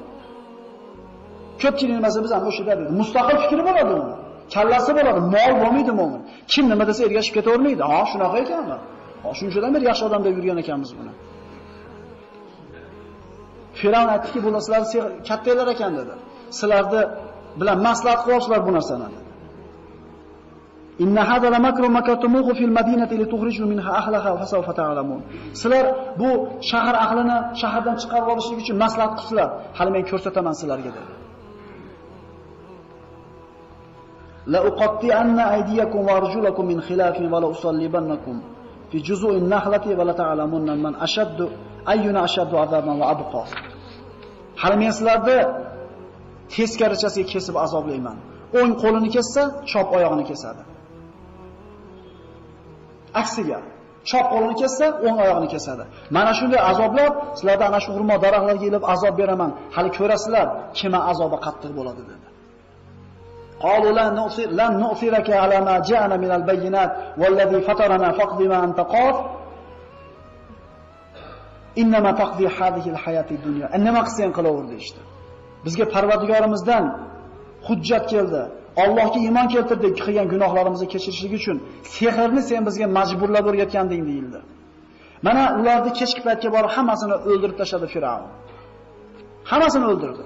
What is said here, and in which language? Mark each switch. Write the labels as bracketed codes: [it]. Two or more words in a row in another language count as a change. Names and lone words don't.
[uz] Ko'pchilik nimasi biz ham o'sha deydi. Mustaqil fikri bo'ladi uni. Kallasi bo'ladi, mol bo'lmaydi mo'min. Kim nima desa ergashib ketavermaydi. Ha, shunaqa ekanmi? Ha, shunchadan beri yaxshi odam deb yurgan ekanmiz buni. Firavn aytdiki, bular sizlar kattalar ekan dedi. Sizlarni bilan maslahat qilsizlar bu narsani. [ar] إن هذا لمكر مكرتموه في المدينة لتخرجوا منها أهلها فسوف تعلمون. [uz] Sizlar bu shahar ahlini shahardan chiqarib olishlik uchun maslahat qilsizlar. Hali men ko'rsataman sizlarga dedi. [ar] لأقطعن أيديكم و أرجلكم من خلاف و لأصلبنكم في جذوع النخلة و لتعلمن من أشد أينا أشد عذابا و أبقى. [uz] Hali men sizlarni teskarichasiga kesib azoblayman. O'ng qo'lini kessa, chop oyog'ini kesadi. Aksiga, chop qo'lini kessa, o'ng oyog'ini kesadi. Mana shunday azoblab, sizlarga ana shu xurmo daraxtlarga kelib azob beraman. Hali ko'rasizlar, kimning azobi qattiq bo'ladi dedi. [ar] قالوا لن نؤثرك على ما جاءنا من البينات والذي فطرنا فاقض ما أنت قاض إنما تقضي هذه الحياة الدنيا. [uz] Nima qilsang qilaverdi işte. Bizga Parvardigorimizdan hujjat keldi. Allohga iymon keltirdik, qilgan gunohlarimizni kechirishlik uchun. Sehrni sen bizga majburlab o'rgatganding deyildi. Mana ularni kechki paytga borib hammasini o'ldirib tashladi Firavn. Hammasini o'ldirdi.